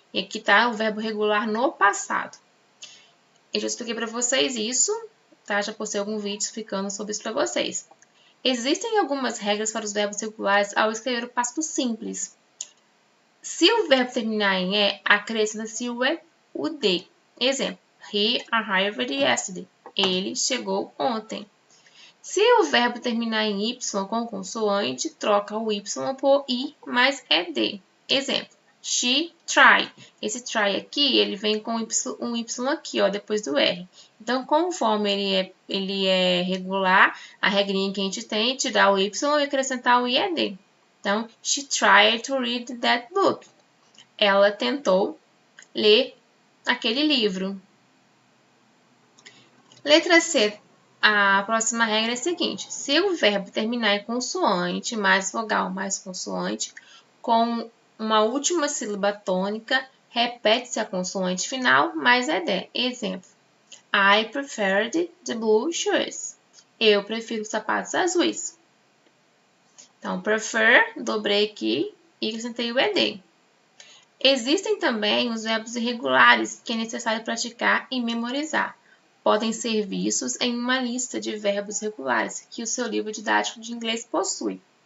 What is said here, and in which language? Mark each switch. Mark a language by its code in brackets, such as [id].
[pt] E aqui está o verbo regular no passado. Eu já expliquei para vocês isso, tá? Já postei algum vídeo explicando sobre isso para vocês. Existem algumas regras para os verbos regulares ao escrever o passado simples. Se o verbo terminar em E, acrescenta-se o D. Exemplo, [en] he arrived yesterday. [pt] Ele chegou ontem. Se o verbo terminar em Y com consoante, troca o Y por I, mas é D. Exemplo, [en] she tried. [pt] Esse try aqui, ele vem com um Y aqui, ó, depois do R. Então, conforme ele é regular, a regrinha que a gente tem é tirar o Y e acrescentar o IED. Então, [en] she tried to read that book. [pt] Ela tentou ler aquele livro. Letra C. A próxima regra é a seguinte. Se o verbo terminar em consoante, mais vogal, mais consoante, com uma última sílaba tônica, repete-se a consoante final, mais ED. Exemplo. [en] I preferred the blue shoes. [pt] Eu prefiro sapatos azuis. Então, prefer, dobrei aqui e acrescentei o ED. Existem também os verbos irregulares que é necessário praticar e memorizar. Podem ser vistos em uma lista de verbos regulares que o seu livro didático de inglês possui.